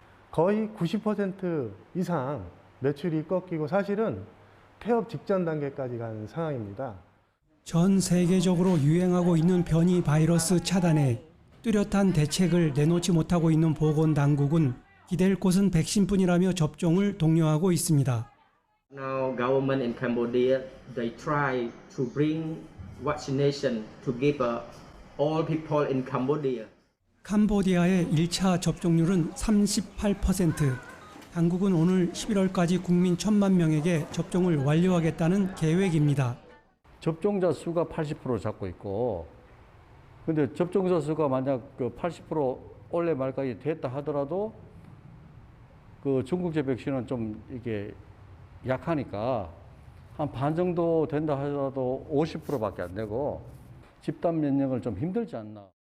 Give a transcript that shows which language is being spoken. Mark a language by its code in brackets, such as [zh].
[ko] 거의 90% 이상 매출이 꺾이고 사실은 폐업 직전 단계까지 간 상황입니다. 전 세계적으로 유행하고 있는 변이 바이러스 차단에 뚜렷한 대책을 내놓지 못하고 있는 보건당국은 기댈 곳은 백신뿐이라며 접종을 독려하고 있습니다. [en] Now government in Cambodia they try to bring vaccination to give all people in Cambodia. [ko] 캄보디아의 1차 접종률은 38%. 당국은 오늘 11월까지 국민 1,000만 명에게 접종을 완료하겠다는 계획입니다. 접종자 수가 80% 잡고 있고, 근데 접종자 수가 만약 그 80% 올해 말까지 됐다 하더라도 그 중국제 백신은 좀 이게 약하니까 한 반 정도 된다 하더라도 50%밖에 안 되고 집단 면역을 좀 힘들지 않나.